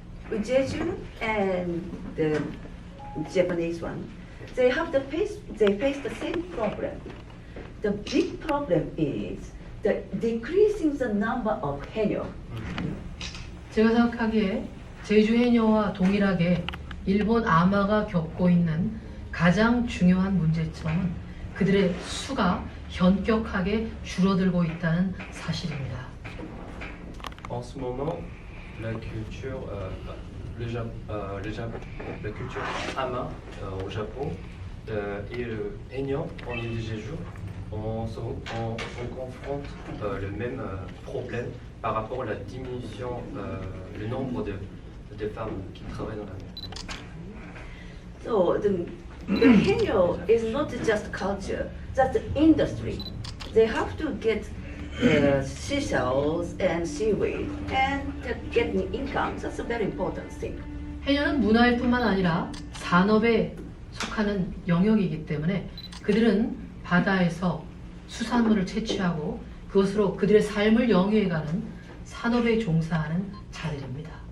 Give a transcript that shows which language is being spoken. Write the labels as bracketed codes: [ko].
[en] The Jeju and the Japanese one, they face the same problem. The big problem is the decreasing the number of Haenyeo. [ko] 제가 생각하기에 제주 해녀와 동일하게 일본 아마가 겪고 있는 가장 중요한 문제점은 그들의 수가 현격하게 줄어들고 있다는 사실입니다. [fr] En ce moment, la culture, la culture Ama au Japon et le Haenyeo en île de Jeju, on confronte le même problème par rapport à la diminution, le nombre de femmes qui travaillent dans la mer. [en] So the Haenyeo is not just culture, that's the industry. They have to get seashells and seaweed and getting income. That's a very important thing. [ko] 해녀는 문화일 뿐만 아니라 산업에 속하는 영역이기 때문에 그들은 바다에서 수산물을 채취하고 그것으로 그들의 삶을 영위해가는 산업에 종사하는 자들입니다.